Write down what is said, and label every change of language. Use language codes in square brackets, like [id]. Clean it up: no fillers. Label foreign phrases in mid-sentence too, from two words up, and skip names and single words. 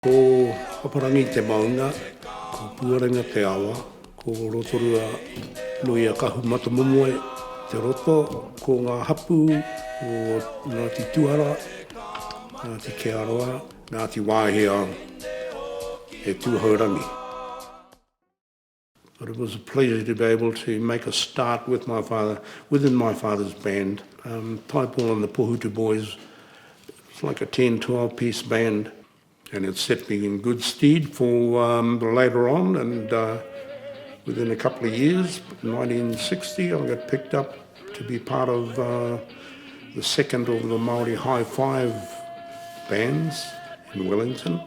[mi] Ko haparangi te maunga, ko puarenga te awa, ko rotorua nui a kahu matamomoe te roto, ko ngā hapu o Ngāti Tuara, Ngāti ke Arawa, Ngāti Wāhia e tūhaurangi. [en] But it was a pleasure to be able to make a start with my father, within my father's band. Tai Paul and the Pohutu Boys, it's like a 10-12 piece band. And it set me in good stead for later on, and within a couple of years, 1960, I got picked up to be part of the second of the Māori Hi-Five bands in Wellington.